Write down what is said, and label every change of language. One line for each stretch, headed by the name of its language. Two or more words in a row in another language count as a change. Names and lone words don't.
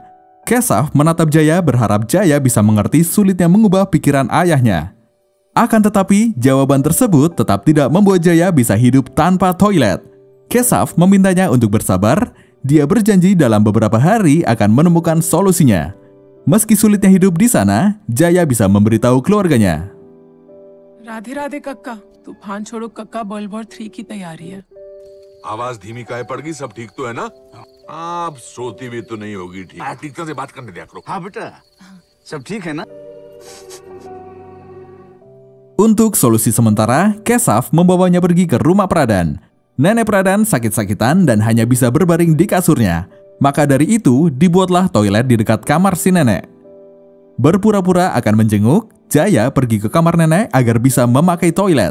Indonesian: Keshav menatap Jaya berharap Jaya bisa mengerti sulitnya mengubah pikiran ayahnya. Akan tetapi, jawaban tersebut tetap tidak membuat Jaya bisa hidup tanpa toilet. Keshav memintanya untuk bersabar. Dia berjanji dalam beberapa hari akan menemukan solusinya. Meski sulitnya hidup di sana, Jaya bisa memberitahu keluarganya.
Hindi: राधे राधे कक्का, तूफान छोड़ो कक्का,
English: world war
Hindi: 3 की तैयारी है। आवाज धीमी काहे पड़ गई? सब ठीक तो है ना? आप सोती भी तो नहीं होगी ठीक। ठीक से बात करने दिया करो। हाँ बेटा, सब ठीक है ना?
Indonesian: Untuk solusi sementara, Keshav membawanya pergi ke rumah Pradhan. Nenek Pradhan sakit-sakitan dan hanya bisa berbaring di kasurnya. Maka dari itu, dibuatlah toilet di dekat kamar si nenek. Berpura-pura akan menjenguk, Jaya pergi ke kamar nenek agar bisa memakai toilet.